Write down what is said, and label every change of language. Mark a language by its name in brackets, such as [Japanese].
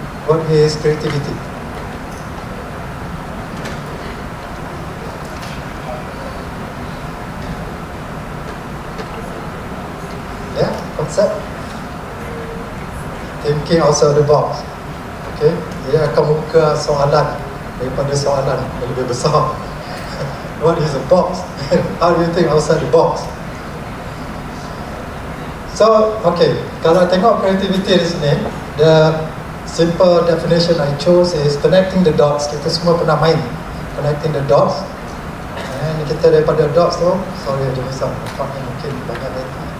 [English] What is creativity? Yeah, concept. Thinking outside the box. [Malay] Okay, dia akan buka soalan daripada soalan yang lebih besar. [English] What is a box? How do you think outside the box? So, okay, [Malay] kalau tengok creativity di sini, [English] the simple definition I chose is connecting the dots. [Malay] Kita semua pernah main [English] connecting the dots. [Malay] And kita daripada dots tu, sorry ada misal, mungkin banyak lagi.